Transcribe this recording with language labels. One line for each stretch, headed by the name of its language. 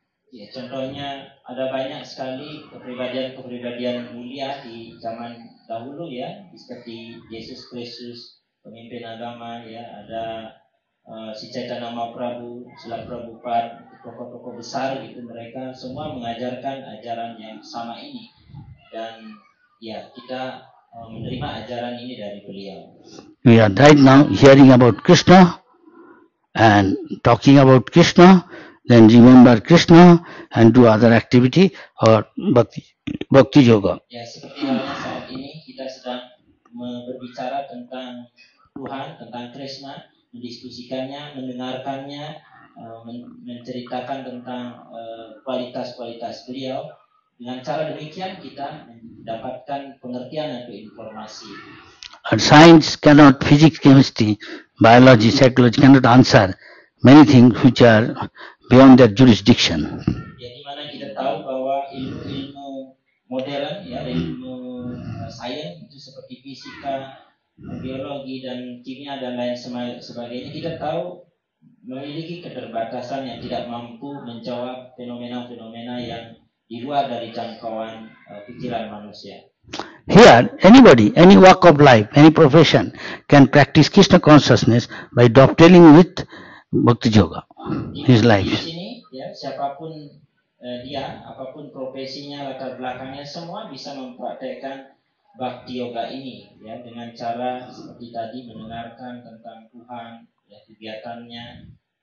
Indonesian: Ya, contohnya ada banyak sekali kepribadian mulia di zaman dahulu ya, seperti Yesus Kristus, pemimpin agama ya, ada si Chaitanya Mahaprabhu, Srila Prabhupada, tokoh-tokoh besar gitu, mereka semua mengajarkan ajaran yang sama ini dan ya kita menerima ajaran ini dari beliau.
English: We are right now hearing about Krishna and talking about Krishna, then remember Krishna and do other activity or bhakti yoga.
Indonesian: Ya, seperti halnya saat ini kita sedang berbicara tentang Tuhan, tentang Krishna, mendiskusikannya, mendengarkannya, menceritakan tentang kualitas-kualitas beliau. Dengan cara demikian kita mendapatkan pengertian atau informasi.
English: Science cannot, physics, chemistry, biology, psychology cannot answer many things which are beyond their jurisdiction.
Indonesian: Ya, di mana kita tahu bahwa ilmu modern, ya, ilmu sains itu seperti fisika, biologi dan kimia dan lain sebagainya, kita tahu memiliki keterbatasan yang tidak mampu menjawab fenomena-fenomena yang di luar dari jangkauan pikiran manusia.
English: Here, anybody, any walk of life, any profession can practice Krishna consciousness by dovetailing with Bhakti Yoga, his life.
Indonesian: Di sini, ya, siapapun dia, apapun profesinya, latar belakangnya, semua bisa mempraktekkan Bhakti Yoga ini, ya, dengan cara seperti tadi mendengarkan tentang Tuhan, ya, kegiatannya.